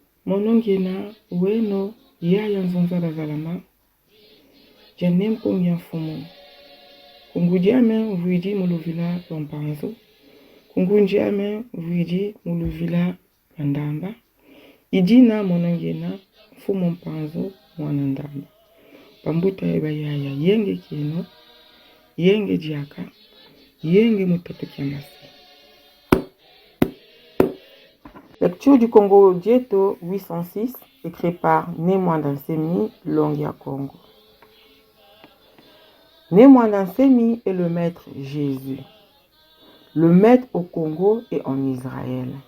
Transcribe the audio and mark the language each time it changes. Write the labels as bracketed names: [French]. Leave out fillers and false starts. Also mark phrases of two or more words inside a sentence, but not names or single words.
[Kongo] monongena weno yaya nzonzala zalama janem pongya fumu kungudiame vuidi muluvila lompanzo kungundiame vuidi muluvila mandamba idina monongena fumu mpanzo mwanandamba pambuta eba yaya yenge kino yenge diaka yenge mutato kiamasi. [French] Lecture du Congo Dieto 806, écrit par Némwandansemi Longia Congo. Némwandansemi est le maître Jésus, le maître au Congo et en Israël.